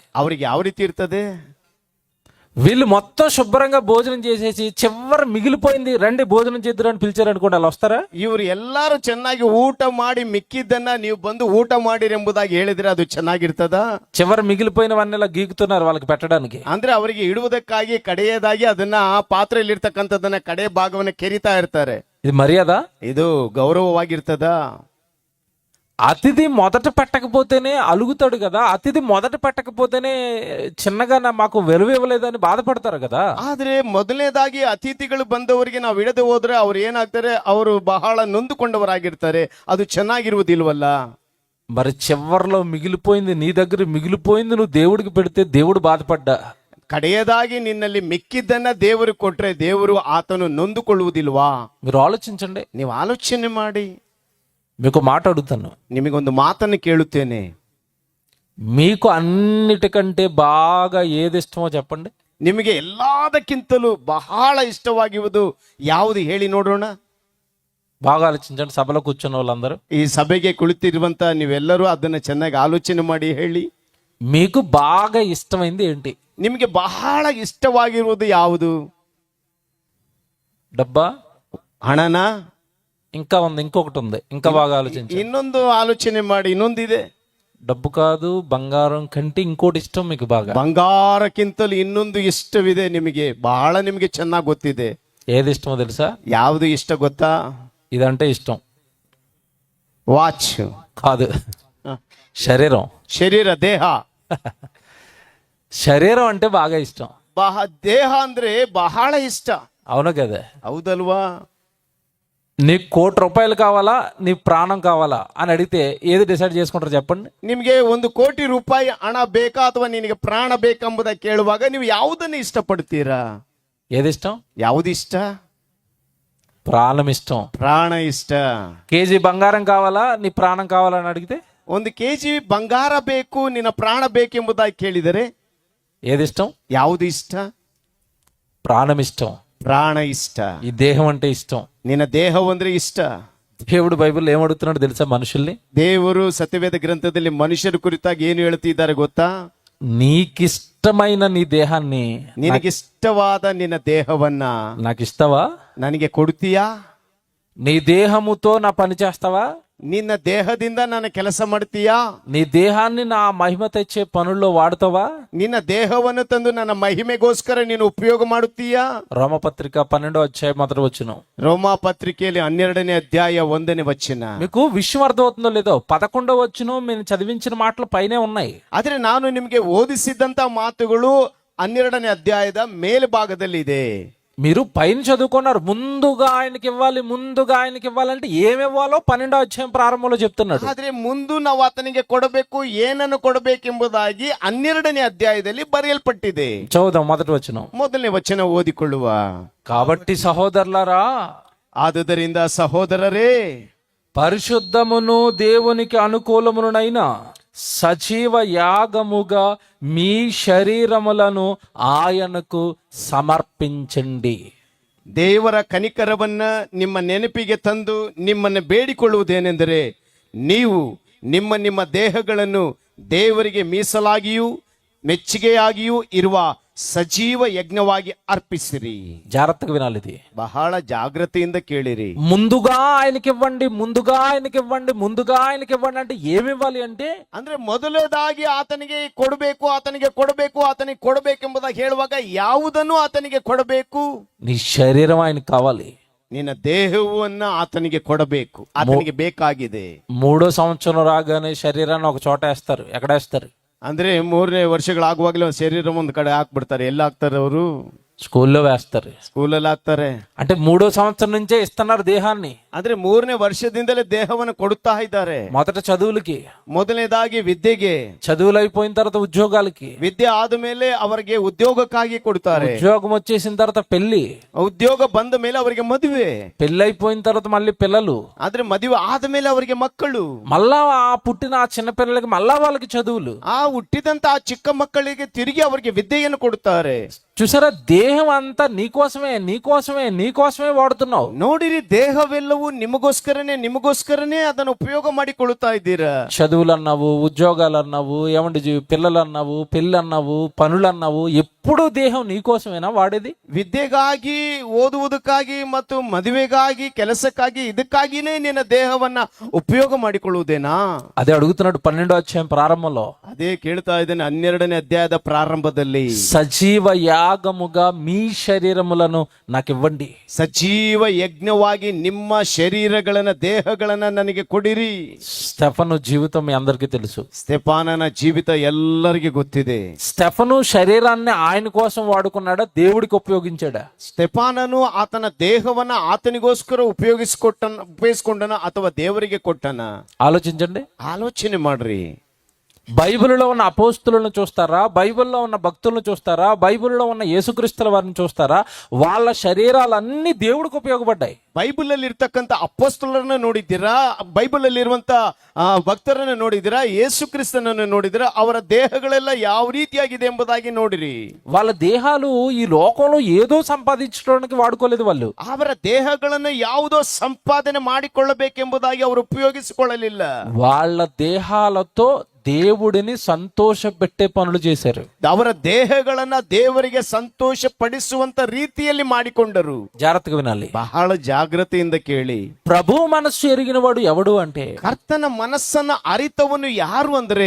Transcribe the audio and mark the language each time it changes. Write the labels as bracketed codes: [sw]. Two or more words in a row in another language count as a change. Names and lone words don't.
[kn] ಅವ್ರಿಗೆ ಯಾವ ರೀತಿ ಇರ್ತದೆ? [te] వీళ్ళు మొత్తం శుభ్రంగా భోజనం చేసేసి చివరి మిగిలిపోయింది రండి భోజనం చేద్దరు అని పిలిచారు అనుకోండి, అలా వస్తారా? [kn] ಇವರು ಎಲ್ಲಾರು ಚೆನ್ನಾಗಿ ಊಟ ಮಾಡಿ ಮಿಕ್ಕಿದ್ದನ್ನ ನೀವು ಬಂದು ಊಟ ಮಾಡಿರಿ ಎಂಬುದಾಗಿ ಹೇಳಿದ್ರೆ ಅದು ಚೆನ್ನಾಗಿರ್ತದ? [te] చివరి మిగిలిపోయినవన్నీ గీకుతున్నారు వాళ్ళకి పెట్టడానికి. [kn] ಅಂದ್ರೆ ಅವರಿಗೆ ಇಡುವುದಕ್ಕಾಗಿ ಕಡೆಯದಾಗಿ ಅದನ್ನ ಪಾತ್ರೆಯಲ್ಲಿರ್ತಕ್ಕಂಥದ್ದನ್ನ ಕಡೆ ಭಾಗವನ್ನ ಕೆರಿತಾ ಇರ್ತಾರೆ. [te] ఇది మర్యాద? [kn] ಇದು ಗೌರವವಾಗಿರ್ತದ? [te] అతిథి మొదట పెట్టకపోతేనే అలుగుతాడు కదా, అతిథి మొదట పెట్టకపోతేనే చిన్నగా మాకు విలువ ఇవ్వలేదని బాధపడతారు కదా. [kn] ಆದ್ರೆ ಮೊದಲನೇದಾಗಿ ಅತಿಥಿಗಳು ಬಂದವರಿಗೆ ನಾವು ಇಡದೆ ಹೋದ್ರೆ ಅವ್ರು ಏನಾಗ್ತಾರೆ, ಅವರು ಬಹಳ ನೊಂದುಕೊಂಡವರಾಗಿರ್ತಾರೆ. ಅದು ಚೆನ್ನಾಗಿರುವುದಿಲ್ವಲ್ಲ. [te] మరి చివరిలో మిగిలిపోయింది నీ దగ్గర మిగిలిపోయింది నువ్వు దేవుడికి పెడితే దేవుడు బాధపడ్డా, [kn] ಕಡೆಯದಾಗಿ ನಿನ್ನಲ್ಲಿ ಮಿಕ್ಕಿದ್ದನ್ನ ದೇವರು ಕೊಟ್ರೆ ದೇವರು ಆತನು ನೊಂದುಕೊಳ್ಳುವುದಿಲ್ವಾ? [te] మీరు ఆలోచించండి. [kn] ನೀವು ಆಲೋಚನೆ ಮಾಡಿ. [te] మీకు మాట అడుగుతాను, [kn] ನಿಮಗೊಂದು ಮಾತನ್ನು ಕೇಳುತ್ತೇನೆ. [te] మీకు అన్నిటికంటే బాగా ఏది ఇష్టమో చెప్పండి. [kn] ನಿಮಗೆ ಎಲ್ಲದಕ್ಕಿಂತಲೂ ಬಹಳ ಇಷ್ಟವಾಗಿರುವುದು ಯಾವುದು ಹೇಳಿ ನೋಡೋಣ. [te] బాగా ఆలోచించండి సభలో కూర్చున్న వాళ్ళందరూ. [kn] ಈ ಸಭೆಗೆ ಕುಳಿತಿರುವಂತ ನೀವೆಲ್ಲರೂ ಅದನ್ನ ಚೆನ್ನಾಗಿ ಆಲೋಚನೆ ಮಾಡಿ ಹೇಳಿ. [te] మీకు బాగా ఇష్టమైంది ఏంటి? [kn] ನಿಮಗೆ ಬಹಳ ಇಷ್ಟವಾಗಿರುವುದು ಯಾವುದು? [te] డబ్బా, [kn] ಹಣನ? [te] ఇంకా ఉంది, ఇంకొకటి ఉంది, ఇంకా బాగా ఆలోచించండి. [kn] ಇನ್ನೊಂದು ಆಲೋಚನೆ ಮಾಡಿ, ಇನ್ನೊಂದಿದೆ. [te] డబ్బు కాదు, బంగారం కంటే ఇంకోటి ఇష్టం మీకు బాగా. [kn] ಬಂಗಾರಕ್ಕಿಂತಲೂ ಇನ್ನೊಂದು ಇಷ್ಟವಿದೆ ನಿಮಗೆ, ಬಹಳ ನಿಮಗೆ ಚೆನ್ನಾಗಿ ಗೊತ್ತಿದೆ. [te] ఏది ఇష్టమో తెలుసా? [kn] ಯಾವುದು ಇಷ್ಟ ಗೊತ್ತಾ? [te] ఇదంటే ఇష్టం. [kn] ವಾಚ್ [te] కాదు, శరీరం. [kn] ಶರೀರ, ದೇಹ. [te] శరీరం అంటే బాగా ఇష్టం. [kn] ದೇಹ ಅಂದ್ರೆ ಬಹಳ ಇಷ್ಟ. [te] అవును కదా? [kn] ಹೌದಲ್ವಾ? [te] నీకు ₹1,00,00,000 కావాలా, నీ ప్రాణం కావాలా అని అడిగితే ఏది డిసైడ్ చేసుకుంటారు చెప్పండి? [kn] ನಿಮ್ಗೆ ₹1,00,00,000 ಹಣ ಬೇಕಾ ಅಥವಾ ನಿನಗೆ ಪ್ರಾಣ ಬೇಕೆಂಬುದಾಗಿ ಕೇಳುವಾಗ ನೀವು ಯಾವುದನ್ನು ಇಷ್ಟಪಡ್ತೀರಾ? [te] ఏది ఇష్టం? [kn] ಯಾವುದು ಇಷ್ಟ? [te] ప్రాణం ఇష్టం. [kn] ಪ್ರಾಣ ಇಷ್ಟ. [te] కేజీ బంగారం కావాలా, నీ ప్రాణం కావాలా అని అడిగితే [kn] 1 kg ಬಂಗಾರ ಬೇಕು, ನಿನ್ನ ಪ್ರಾಣ ಬೇಕೆಂಬುದಾಗಿ ಕೇಳಿದರೆ [te] ఏది ఇష్టం? [kn] ಯಾವುದು ಇಷ್ಟ? [te] ప్రాణం ఇష్టం. [kn] ಪ್ರಾಣ ಇಷ್ಟ. [te] ఈ దేహం అంటే ఇష్టం. [kn] ನಿನ್ನ ದೇಹವಂದ್ರೆ ಇಷ್ಟ. [te] దేవుడు బైబిల్లో ఏమడుగుతున్నాడు తెలుసా మనుషుల్ని? [kn] ದೇವರು ಸತ್ಯವೇದ ಗ್ರಂಥದಲ್ಲಿ ಮನುಷ್ಯರ ಕುರಿತಾಗಿ ಏನು ಹೇಳ್ತಿದ್ದಾರೆ ಗೊತ್ತಾ? [te] నీకిష్టమైన నీ దేహాన్ని [kn] ನಿನಗಿಷ್ಟವಾದ ನಿನ್ನ ದೇಹವನ್ನ [te] నాకు ఇస్తావా? [kn] ನನಗೆ ಕೊಡ್ತೀಯಾ? [te] నీ దేహముతో నా పని చేస్తావా? [kn] ನಿನ್ನ ದೇಹದಿಂದ ನಾನು ಕೆಲಸ ಮಾಡ್ತೀಯಾ? [te] నీ దేహాన్ని నా మహిమ తెచ్చే పనుల్లో వాడుతావా? [kn] ನಿನ್ನ ದೇಹವನ್ನು ತಂದು ನನ್ನ ಮಹಿಮೆಗೋಸ್ಕರ ನೀನು ಉಪಯೋಗ ಮಾಡುತ್ತೀಯಾ? [te] రోమపత్రిక 12వ అధ్యాయం మొదటి వచనం. [kn] ರೋಮಾ ಪತ್ರಿಕೆಯಲ್ಲಿ 12ನೇ ಅಧ್ಯಾಯ 1ನೇ ವಚನ. [te] మీకు విషయం అర్థమవుతుందో లేదో 11వ వచనం మేము చదివించిన మాటలు పైనే ఉన్నాయి. [kn] ಆದ್ರೆ ನಾನು ನಿಮಗೆ ಓದಿಸಿದಂತ ಮಾತುಗಳು 12ನೇ ಅಧ್ಯಾಯದ ಮೇಲ್ಭಾಗದಲ್ಲಿ ಇದೆ. [te] మీరు పైన చదువుకున్నారు, ముందుగా ఆయనకి ఇవ్వాలి, ముందుగా ఆయనకి ఇవ్వాలంటే ఏమివ్వాలో 12వ అధ్యాయం ప్రారంభంలో చెప్తున్నాడు. [kn] ಆದ್ರೆ ಮುಂದೆ ನಾವು ಆತನಿಗೆ ಕೊಡಬೇಕು, ಏನನ್ನು ಕೊಡಬೇಕೆಂಬುದಾಗಿ 12ನೇ ಅಧ್ಯಾಯದಲ್ಲಿ ಬರೆಯಲ್ಪಟ್ಟಿದೆ. [te] చదువుదాం మొదటి వచనం. [kn] ಮೊದಲನೇ ವಚನ ಓದಿಕೊಳ್ಳುವ. [te] కాబట్టి సహోదరులారా, [kn] ಆದುದರಿಂದ ಸಹೋದರರೇ, [te] పరిశుద్ధమును దేవునికి అనుకూలమునైన సజీవ యాగముగా మీ శరీరములను ఆయనకు సమర్పించండి. [kn] ದೇವರ ಕನಿಕರವನ್ನ ನಿಮ್ಮ ನೆನಪಿಗೆ ತಂದು ನಿಮ್ಮನ್ನು ಬೇಡಿಕೊಳ್ಳುವುದೇನೆಂದರೆ, ನೀವು ನಿಮ್ಮ ನಿಮ್ಮ ದೇಹಗಳನ್ನು ದೇವರಿಗೆ ಮೀಸಲಾಗಿಯೂ ಮೆಚ್ಚುಗೆಯಾಗಿಯೂ ಇರುವ ಸಜೀವ ಯಜ್ಞವಾಗಿ ಅರ್ಪಿಸಿರಿ. [te] జాగ్రత్తగా వినాలి ఇది. [kn] ಬಹಳ ಜಾಗ್ರತೆಯಿಂದ ಕೇಳಿರಿ. [te] ముందుగా ఆయనకి ఇవ్వండి, ముందుగా ఆయనకి ఇవ్వండి, ముందుగా ఆయనకి ఇవ్వండి అంటే ఏమి ఇవ్వాలి అంటే, [kn] ಅಂದ್ರೆ ಮೊದಲದಾಗಿ ಆತನಿಗೆ ಕೊಡಬೇಕು, ಆತನಿಗೆ ಕೊಡಬೇಕು, ಆತನಿಗೆ ಕೊಡಬೇಕೆಂಬುದಾಗಿ ಹೇಳುವಾಗ ಯಾವುದನ್ನು ಆತನಿಗೆ ಕೊಡಬೇಕು? [te] నీ శరీరం ఆయనకి కావాలి. [kn] ನಿನ್ನ ದೇಹವನ್ನ ಆತನಿಗೆ ಕೊಡಬೇಕು, ಆತನಿಗೆ ಬೇಕಾಗಿದೆ. [te] 3వ సంవత్సరం రాగానే శరీరాన్ని ఒక చోట వేస్తారు. ఎక్కడ వేస్తారు? [kn] ಅಂದ್ರೆ 3ನೇ ವರ್ಷಗಳಾಗುವಾಗಲೇ ಶರೀರ ಒಂದು ಕಡೆ ಹಾಕ್ಬಿಡ್ತಾರೆ. ಎಲ್ಲ ಹಾಕ್ತಾರೆ ಅವರು? [te] స్కూల్లో వేస్తారు. [kn] ಸ್ಕೂಲಲ್ಲಿ ಹಾಕ್ತಾರೆ. [te] అంటే 3వ సంవత్సరం నుంచే ఇస్తున్నారు దేహాన్ని. [kn] ಅಂದ್ರೆ 3ನೇ ವರ್ಷದಿಂದಲೇ ದೇಹವನ್ನು ಕೊಡುತ್ತಾ ಇದ್ದಾರೆ. [te] మొదట చదువులకి, [kn] ಮೊದಲನೇದಾಗಿ ವಿದ್ಯೆಗೆ, [te] చదువులు అయిపోయిన తర్వాత ఉద్యోగాలకి, [kn] ವಿದ್ಯೆ ಆದ್ಮೇಲೆ ಅವರಿಗೆ ಉದ್ಯೋಗಕ್ಕಾಗಿ ಕೊಡ್ತಾರೆ. [te] ఉద్యోగం వచ్చేసిన తర్వాత పెళ్లి, [kn] ಉದ್ಯೋಗ ಬಂದ ಮೇಲೆ ಅವರಿಗೆ ಮದುವೆ, [te] పెళ్లి అయిపోయిన తర్వాత మళ్ళీ పిల్లలు, [kn] ಆದ್ರೆ ಮದುವೆ ಆದ್ಮೇಲೆ ಅವರಿಗೆ ಮಕ್ಕಳು, [te] మళ్ళా ఆ పుట్టిన ఆ చిన్న పిల్లలకి మళ్ళా వాళ్ళకి చదువులు. [kn] ಆ ಹುಟ್ಟಿದಂತ ಆ ಚಿಕ್ಕ ಮಕ್ಕಳಿಗೆ ತಿರುಗಿ ಅವರಿಗೆ ವಿದ್ಯೆಯನ್ನು ಕೊಡುತ್ತಾರೆ. [te] చూసారా, దేహం అంతా నీకోసమే నీకోసమే నీకోసమే వాడుతున్నావు. [kn] ನೋಡಿರಿ, ದೇಹವೆಲ್ಲವೂ ನಿಮಗೋಸ್ಕರನೇ ಅದನ್ನು ಉಪಯೋಗ ಮಾಡಿಕೊಳ್ಳುತ್ತಾ ಇದ್ದೀರಾ. [te] చదువులు అన్నావు, ఉద్యోగాలు అన్నావు, ఏమండి పిల్లలు అన్నావు, పెళ్ళి అన్నావు, పనులు అన్నావు, ఎప్పుడు దేహం నీకోసమేనా వాడేది? [kn] ವಿದ್ಯೆಗಾಗಿ, ಓದುವುದಕ್ಕಾಗಿ ಮತ್ತು ಮದುವೆಗಾಗಿ, ಕೆಲಸಕ್ಕಾಗಿ, ಇದಕ್ಕಾಗಿನೇ ನಿನ್ನ ದೇಹವನ್ನ ಉಪಯೋಗ ಮಾಡಿಕೊಳ್ಳುವುದೇನಾ? [te] అదే అడుగుతున్నాడు 12వ అధ్యాయం ప్రారంభంలో. [kn] ಅದೇ ಕೇಳ್ತಾ ಇದ್ದೇನೆ 12ನೇ ಅಧ್ಯಾಯದ ಪ್ರಾರಂಭದಲ್ಲಿ. [te] సజీవ యాగముగా మీ శరీరములను నాకు ఇవ్వండి. [kn] ಸಜೀವ ಯಜ್ಞವಾಗಿ ನಿಮ್ಮ ಶರೀರಗಳನ್ನ, ದೇಹಗಳನ್ನ ನನಗೆ ಕೊಡಿರಿ. [te] స్టెఫను జీవితం మీ అందరికీ తెలుసు. [kn] ಸ್ಟೆಫಾನನ ಜೀವಿತ ಎಲ್ಲರಿಗೂ ಗೊತ್ತಿದೆ. [te] స్టెఫను శరీరాన్ని ఆయన కోసం వాడుకున్నాడా, దేవుడికి ఉపయోగించాడా? [kn] ಸ್ಟೆಫಾನನು ಆತನ ದೇಹವನ್ನ ಆತನಿಗೋಸ್ಕರ ಉಪಯೋಗಿಸಿಕೊಂಡನ ಅಥವಾ ದೇವರಿಗೆ ಕೊಟ್ಟನ? [te] ఆలోచించండి. [kn] ಆಲೋಚನೆ ಮಾಡ್ರಿ. [te] బైబిల్లో ఉన్న అపోస్తులను చూస్తారా, బైబిల్లో ఉన్న భక్తులను చూస్తారా, బైబిల్లో ఉన్న యేసుక్రీస్తుల వారిని చూస్తారా? వాళ్ళ శరీరాలన్నీ దేవుడికి ఉపయోగపడ్డాయి. [kn] ಬೈಬಲ್ ಅಲ್ಲಿ ಇರ್ತಕ್ಕಂಥ ಅಪೊಸ್ತಲರನ್ನ ನೋಡಿದ್ದೀರಾ? ಬೈಬಲ್ ಅಲ್ಲಿ ಇರುವಂತ ಭಕ್ತರನ್ನ ನೋಡಿದ್ದೀರಾ? ಯೇಸು ಕ್ರಿಸ್ತನನ್ನು ನೋಡಿದ್ದೀರಾ? ಅವರ ದೇಹಗಳೆಲ್ಲ ಯಾವ ರೀತಿಯಾಗಿದೆ ಎಂಬುದಾಗಿ ನೋಡಿರಿ. [te] వాళ్ళ దేహాలు ఈ లోకంలో ఏదో సంపాదించడానికి వాడుకోలేదు. వాళ్ళు [kn] ಅವರ ದೇಹಗಳನ್ನು ಯಾವುದೋ ಸಂಪಾದನೆ ಮಾಡಿಕೊಳ್ಳಬೇಕೆಂಬುದಾಗಿ ಅವರು ಉಪಯೋಗಿಸಿಕೊಳ್ಳಲಿಲ್ಲ. [te] వాళ్ళ దేహాలతో దేవుడిని సంతోష పెట్టే పనులు చేశారు. [kn] ಅವರ ದೇಹಗಳನ್ನ ದೇವರಿಗೆ ಸಂತೋಷ ಪಡಿಸುವಂತ ರೀತಿಯಲ್ಲಿ ಮಾಡಿಕೊಂಡರು. [te] జాగ్రత్తగా వినాలి. [kn] ಬಹಳ ಜಾಗ್ರತೆಯಿಂದ ಕೇಳಿ. [te] ప్రభు మనస్సు ఎరిగిన వాడు ఎవడు అంటే, [kn] ಕರ್ತನ ಮನಸ್ಸನ್ನ ಅರಿತವನು ಯಾರು ಅಂದ್ರೆ,